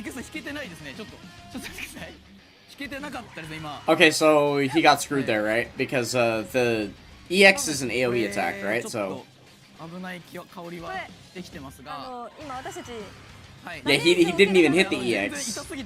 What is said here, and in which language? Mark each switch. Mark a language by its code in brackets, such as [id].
[ja] いけそう、引けてないですね。ちょっと待ってください。引けてなかったですね今。 [en] Okay, so he got screwed there, right? Because the EX is an AoE attack, right? So [ja] 危ない香りはできてますが、今私たち [en] Yeah, he didn't even hit the EX.